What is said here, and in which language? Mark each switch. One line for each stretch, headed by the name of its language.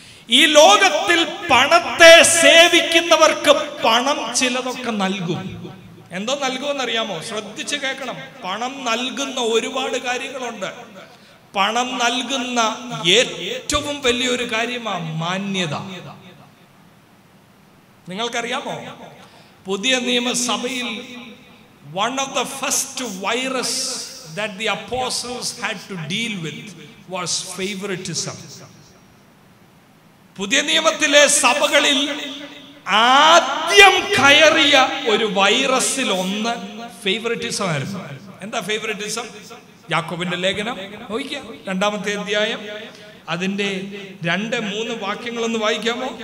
Malayalam: ഈ ലോകത്തിൽ പണത്തെ സേവിക്കുന്നവർക്ക് പണം ചിലതൊക്കെ നൽകും. എന്തോ നൽകുമെന്നറിയാമോ? ശ്രദ്ധിച്ച് കേൾക്കണം. പണം നൽകുന്ന ഒരുപാട് കാര്യങ്ങളുണ്ട്. പണം നൽകുന്ന ഏറ്റവും വലിയൊരു കാര്യമാണ് മാന്യത. നിങ്ങൾക്കറിയാമോ, പുതിയ നിയമസഭയിൽ
English: one of the first virus that the apostles had to deal with was favoritism.
Malayalam: പുതിയ നിയമത്തിലെ സഭകളിൽ ആദ്യം കയറിയ ഒരു വൈറസിൽ ഒന്ന് ഫേവറിറ്റിസം ആയിരുന്നു. എന്താ ഫേവറിറ്റിസം? യാക്കോബിന്റെ ലേഖനം നോക്കിക്കാം, 2-ാമത്തെ അധ്യായം, അതിന്റെ 2-3 വാക്യങ്ങളൊന്ന് വായിക്കാമോ?